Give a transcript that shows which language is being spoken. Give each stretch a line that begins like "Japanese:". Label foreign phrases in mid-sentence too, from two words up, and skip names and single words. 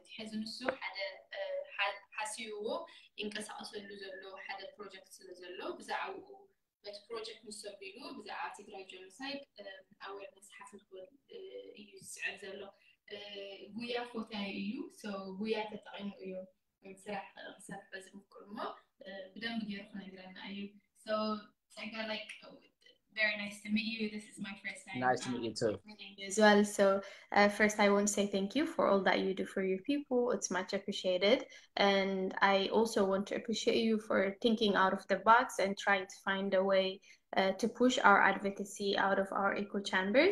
Tigrinya: እዩ ሕዚ ንሱ ሓደ ሓሲብዎ ይንቀሳቀሰሉ ዘሎ ሓደ ፕሮጀክት ስለ ዘሎ ብዛዕባኡ በቲ ፕሮጀክት ምስ ሰቢሉ ብዛዕባ ትግራይ
English: genocide awareness
Tigrinya: ሓፍልኩን እዩ ዝስዕብ ዘሎ ጉያ ፎታይ እዩ ጉያ ተጠቒሙ እዩ ስራሕ ክሰርሕ ዝምክር እሞ ብደንብ ገይሩ ክነግረና እዩ Tsega,
English: like very nice to meet you. This is my first time Nice to meet you too. meeting you as well. So first I want to say thank you for all that you do for your people. It's much appreciated. And I also want to appreciate you for thinking out of the box and trying to find a way to push our advocacy out of our echo chambers.